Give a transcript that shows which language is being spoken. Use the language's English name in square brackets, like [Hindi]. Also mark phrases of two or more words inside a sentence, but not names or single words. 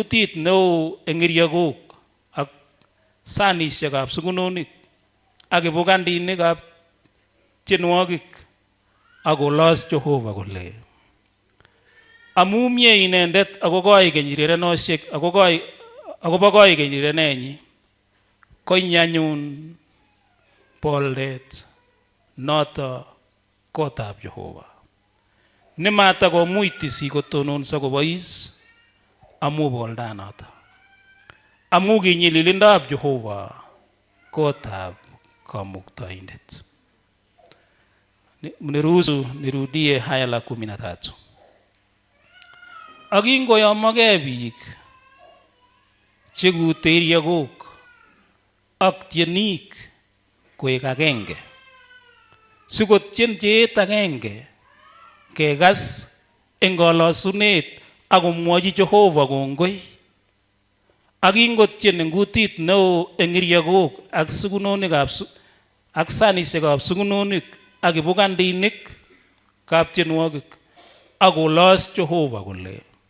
[Kalenjin] kutit neo eng iriakok ak sanisiekab sugunonik ak kibugandinikab tyenwogik, ak kolos Jehova kole, amu mie inendet ako koi kenyirirenosiek akobo koi kenyirirenenyi, koinyanyun boldet noto kotab Jehova. Nematakomuch tisik kotononso kobois amu boldanoto. Amu kinyililindab Jehova kotab Kamuktaindet. [Swahili] Mniruhusu nirudie haya la 13. [Kalenjin] Ak ingoyomogei biik chekuteriakok ak tyenik koek agenge, sikotyen cheet agenge, kekas eng kalosunet ak komwochi Jehova kongoi, ak ingotieni ngutit neo eng iriakok ak sugunonikab ak sanisiekab sugunonik ak kibugandinik kaptienwogik ak kolos Jehova kole